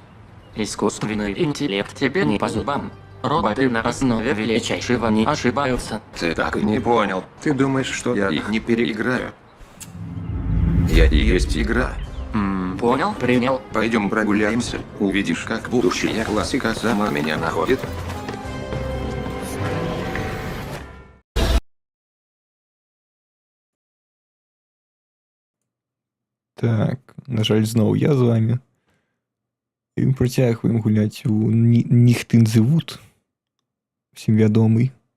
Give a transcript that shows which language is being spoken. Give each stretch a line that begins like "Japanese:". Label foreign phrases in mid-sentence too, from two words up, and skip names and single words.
Russian: Искусственный интеллект тебе не по зубам. Роботы на основе величайшего не ошибаются. Ты так и не понял. Ты думаешь, что я их не переиграю? Я и есть игра. Понял, принял. Пойдем прогуляемся. Увидишь, как будущая классика сама меня находит.
Ukrainian: Так, на жаль, знову я з вами. І ми протягуємо гуляти у Ніхтинзевуд. Всім відомий.